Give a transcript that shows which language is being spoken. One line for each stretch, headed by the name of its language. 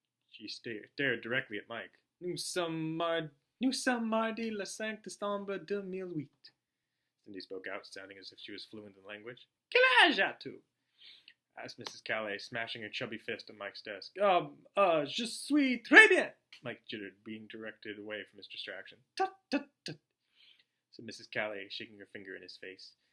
English: She stared directly at Mike.
French: Nous sommes mardi le 5 décembre 2008.
English: Cindy spoke out, sounding as if she was fluent in the language.
French: "Quel âge as-tu?"
English: asked Mrs. Calais, smashing her chubby fist on Mike's desk.
French: Je suis très bien,"
English: Mike jittered, being directed away from his distraction. "Tut, tut, tut," said Mrs. Calais, shaking her finger in his face.